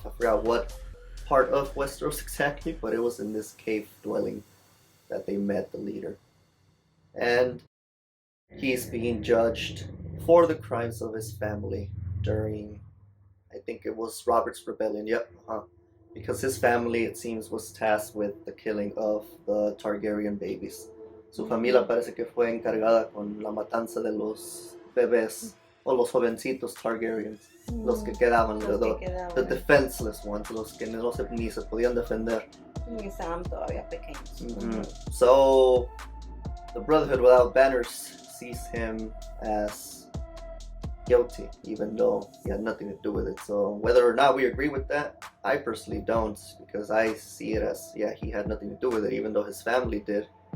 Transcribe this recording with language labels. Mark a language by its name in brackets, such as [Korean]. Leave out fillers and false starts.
[English] I forgot what part of Westeros exactly, but it was in this cave dwelling that they met the leader. And he's being judged for the crimes of his family during, I think it was Robert's Rebellion, because his family, it seems, was tasked with the killing of the Targaryen babies. [Spanish] Su familia parece que fue encargada con la matanza de los bebés o los jovencitos Targaryens, los que quedaban, [English] the defenseless ones, [Spanish] los que ni se podían defender. Y estaban todavía pequeños. [English] So the Brotherhood Without Banners sees him as guilty, even though he had nothing to do with it. So whether or not we agree with that, I personally don't, because I see it as, yeah, he had nothing to do with it, even though his family did.